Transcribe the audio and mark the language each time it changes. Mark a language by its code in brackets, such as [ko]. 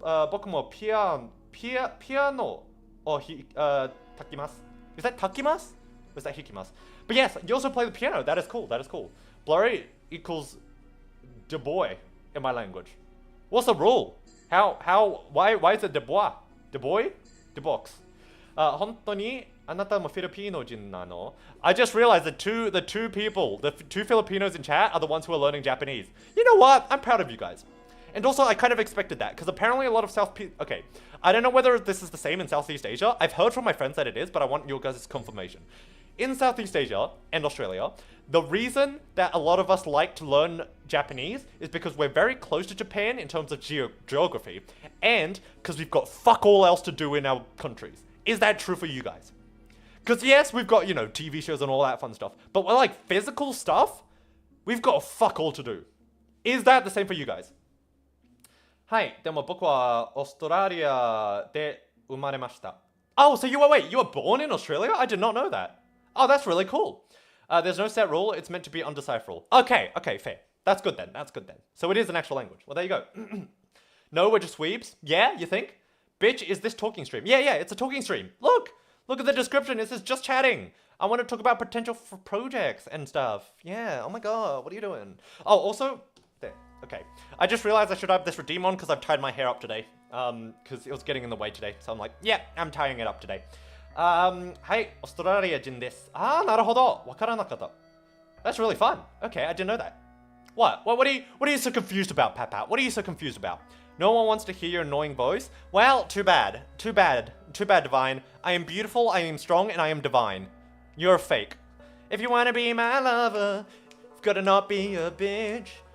[ja] 僕もピアノを弾きます。 [en] Is that 弾きます? Is that 弾きます? But yes, you also play the piano. That is cool. That is cool. Blurry equals de boy in my language. What's the rule? Why is it de bois? De boy? De box. [ja] 本当にあなたもフィリピノ人なの? [en] I just realized the two Filipinos in chat are the ones who are learning Japanese. You know what? I'm proud of you guys. And also, I kind of expected that, because apparently a lot of okay, I don't know whether this is the same in Southeast Asia. I've heard from my friends that it is, but I want your guys' confirmation. in Southeast Asia and Australia, the reason that a lot of us like to learn Japanese is because we're very close to Japan in terms of geography, and because we've got fuck all else to do in our countries. Is that true for you guys? Because yes, we've got, you know, TV shows and all that fun stuff, but we're like physical stuff, we've got fuck all to do. Is that the same for you guys? [ja] はい、でも僕はオーストラリアで生まれました。 [en] Oh, so you were born in Australia? I did not know that. Oh, that's really cool. There's no set rule, it's meant to be undecipherable. Okay, fair. That's good then. So it is an actual language. Well, there you go. No, we're just weebs? Yeah, you think? Bitch, is this talking stream? Yeah, it's a talking stream. Look at the description. It says just chatting. I want to talk about potential for projects and stuff. Yeah, oh my god, what are you doing? Oh, also, there, okay. I just realized I should have this redeem on because I've tied my hair up today. Because it was getting in the way today. So I'm like, yeah, I'm tying it up today. [ja] はい、オーストラリア人です。あー、なるほど。わからなかった。 [en] That's really fun. Okay, I didn't know that. What are you so confused about, Pat? What are you so confused about? No one wants to hear your annoying voice? Well, too bad, Divine. I am beautiful, I am strong, and I am divine. You're fake. If you wanna be my lover, you've gotta not be a bitch.